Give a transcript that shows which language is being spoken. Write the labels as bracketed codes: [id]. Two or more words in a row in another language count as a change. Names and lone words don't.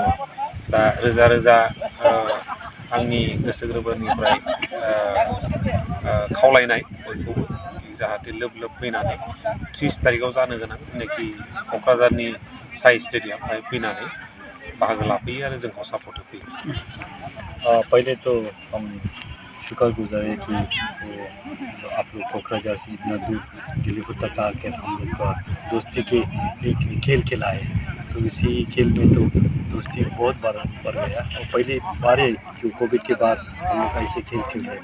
[brx] दा रोजा रोजा आंनि गोसो गोरबोनिफ्राय खावलायनाय बयखौबो जाहाथे लोब लोब फैनानै 30 तारिखआव जानो गोनां जेनाखि क'क्राझारनि साइ स्टेडियाम बेहाय फैनानै बाहागो लाफैयो आरो जोंखौ सापर्ट होफैयो। [hi] पहले तो हम शुक्रगुजार है कि आप लोग कोकराझार से इतना दूर गेलेफु तक आकर हम लोग का दोस्ती के एक खेल खिलाए। तो इसी खेल में तो दोस्ती बहुत बढ़ गया। और पहली बार जो कोविड के बाद हम लोग ऐसे खेल खेल रहे।